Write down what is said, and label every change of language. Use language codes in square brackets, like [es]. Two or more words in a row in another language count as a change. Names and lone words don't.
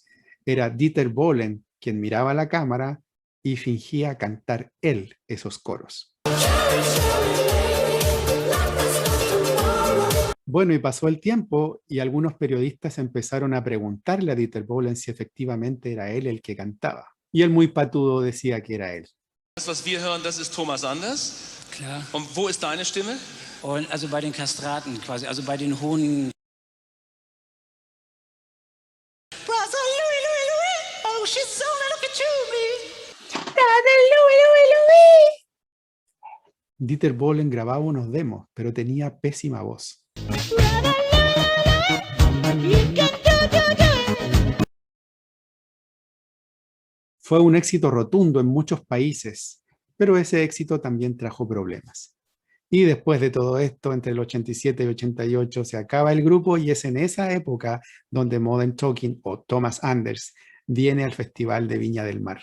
[es] Era Dieter Bohlen quien miraba a la cámara y fingía cantar él esos coros. Bueno, y pasó el tiempo y algunos periodistas empezaron a preguntarle a Dieter Bohlen si efectivamente era él el que cantaba. Y él muy patudo decía que era él. [de] Das, was wir hören, das ist Thomas Anders. Klar. Und wo ist deine Stimme? Und also bei den Kastraten quasi, also bei den hohen. [en] Brother Louie, Louie, Louie, oh she's so look at you, me. Brother Louie, Louie, Louie. [es] Dieter Bohlen grababa unos demos, pero tenía pésima voz. Fue un éxito rotundo en muchos países, pero ese éxito también trajo problemas. Y después de todo esto, entre el 87 y 88, se acaba el grupo y es en esa época donde Modern Talking o Thomas Anders viene al Festival de Viña del Mar.